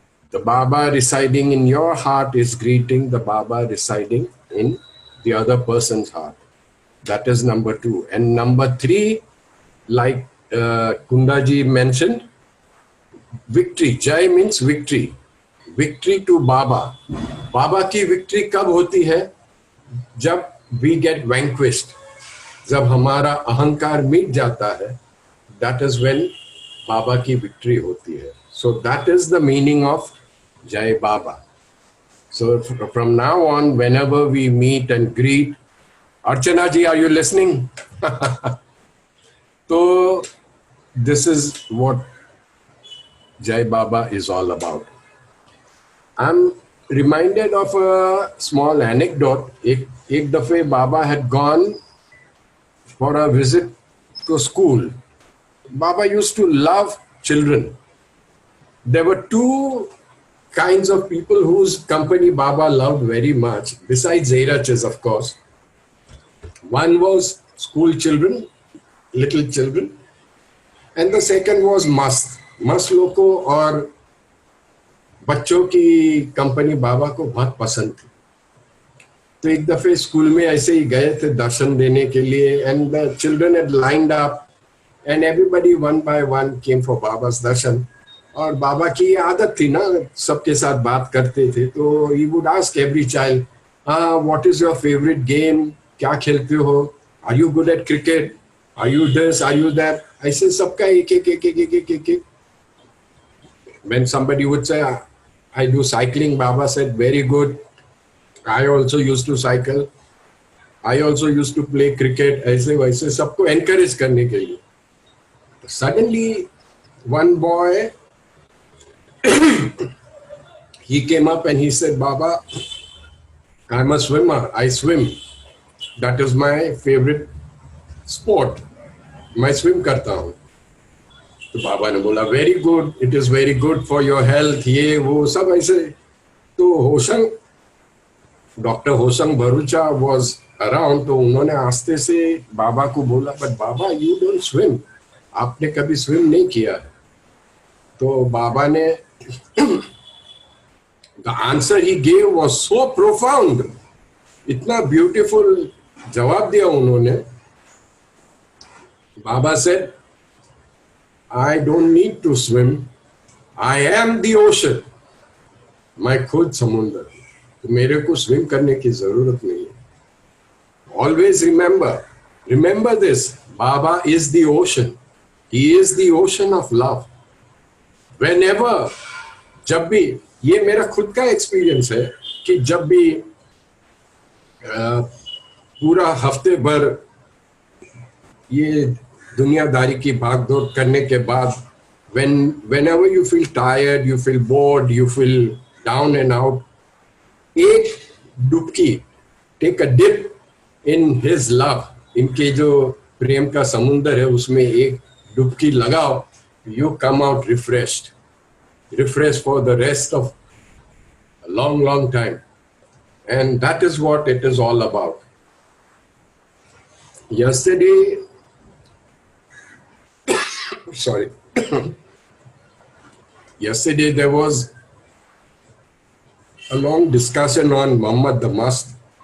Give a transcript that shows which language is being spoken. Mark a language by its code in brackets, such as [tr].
[en] The Baba residing in your heart is greeting the Baba residing in the other person's heart. That is number two. And number three, like Kundaji mentioned, victory. Jai means victory. Victory to Baba. [hi] Baba की victory कब होती है? जब [en] we get vanquished. [hi] जब हमारा अहंकार मिट जाता है, [en] that is when [hi] Baba की victory होती है. [en] So that is the meaning of Jai Baba. So from now on, whenever we meet and greet, Archana ji, are you listening? So this is what Jai Baba is all about. I'm reminded of a small anecdote. [hi] एक दफे [en] Baba had gone for a visit to school. Baba used to love children. There were two kinds of people whose company Baba loved very much, besides Zairachas, of course. One was school children, little children, and the second was mast. [hi] मस्त लोगों और बच्चों की company बाबा को बहुत पसंद थी. तो एक दफे स्कूल में ऐसे ही गए थे दर्शन देने के लिए, [en] And the children had lined up and everybody one by one came for Baba's darshan. [hi] और बाबा की आदत थी ना, सबके साथ बात करते थे, तो [en] ही would ask every child, what is your favourite game, [hi] क्या खेलते हो, [en] are you good at cricket, are you this, are you that, [hi] ऐसे सबका एक एक एक एक एक एक एक एक. [en] When somebody would say, I do cycling, Baba said, very good. I also used to cycle. I also used to play cricket. [hi] ऐसे वैसे सबको encourage करने के लिए. [en] Suddenly, one boy, he came up and he said, Baba, I'm a swimmer. I swim. That is my favorite sport. [hi] मैं swim करता हूँ. तो बाबा ने बोला [en] very good, it is very good for your health, [hi] ये वो सब ऐसे. तो Hoshang, doctor Hoshang Bharucha [en] was around, [hi] तो उन्होंने आस्ते से बाबा को बोला, [en] but Baba you don't swim, [hi] आपने कभी स्विम नहीं किया है. तो बाबा ने [en] the answer he gave was so profound, [hi] इतना [en] beautiful [hi] जवाब दिया उन्होंने. [en] Baba said, I don't need to swim. I am the ocean. [hi] मैं खुद समुद्र, तो मेरे को स्विम करने की जरूरत नहीं है. [en] Always remember this. Baba is the ocean. He is the ocean of love. Whenever, [hi] जब भी, ये मेरा खुद का एक्सपीरियंस है कि जब भी पूरा हफ्ते भर ये दुनियादारी की भागदौड़ करने के बाद, [en] whenever you feel tired, you feel bored, you feel down and out, [hi] एक डुबकी, [en] take a dip in his love, [hi] इनके जो प्रेम का समुंदर है उसमें एक डुबकी लगाओ, [en] you come out refreshed for the rest of a long time. And that is what it is all about. Yesterday, yesterday there was a long discussion on Muhammad the Mast.